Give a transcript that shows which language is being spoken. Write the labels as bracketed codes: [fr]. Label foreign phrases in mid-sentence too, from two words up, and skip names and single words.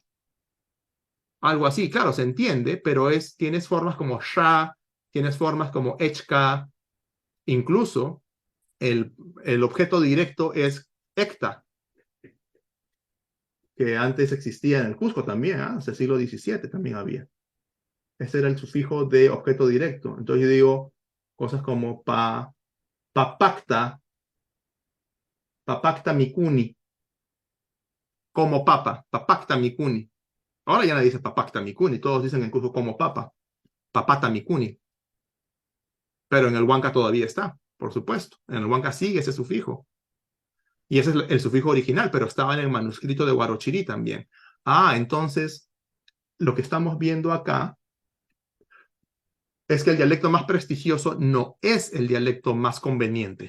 [es] Algo así, claro, se entiende, pero tienes formas como Sha, tienes formas como Echka, incluso el objeto directo es Ecta, que antes existía en el Cusco también, hasta el siglo XVII también había. Ese era el sufijo de objeto directo. Entonces yo digo cosas como [qu] papacta mikuni, [es] como papa, [qu] papacta mikuni. [es] Ahora ya nadie dice [qu] papacta mikuni, [es] todos dicen en Cusco como papa, [qu] papata mikuni. [es] Pero en el Huanca todavía está, por supuesto. En el Huanca sigue ese sufijo. Y ese es el sufijo original, pero estaba en el manuscrito de Huarochirí también. Entonces, lo que estamos viendo acá es que el dialecto más prestigioso no es el dialecto más conveniente.